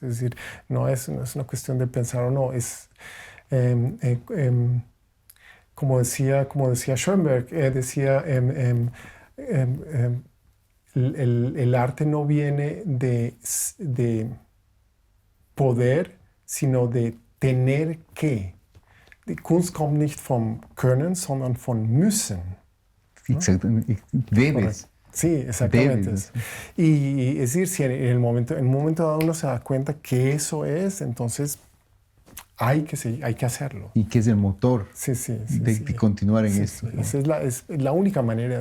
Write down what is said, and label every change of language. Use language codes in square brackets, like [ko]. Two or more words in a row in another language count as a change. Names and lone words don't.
[es] Es decir, no es una cuestión de pensar o no, es como decía Schoenberg, el arte no viene de poder, sino de tener que. [de] Die Kunst kommt nicht vom Können, sondern von Müssen. [es] Exacto. Debes. Sí, exactamente. Debes. Y es decir, si en un momento dado uno se da cuenta que eso es, entonces hay que hacerlo. Y que es el motor Sí, de continuar en esto. Sí. Esa es la única manera.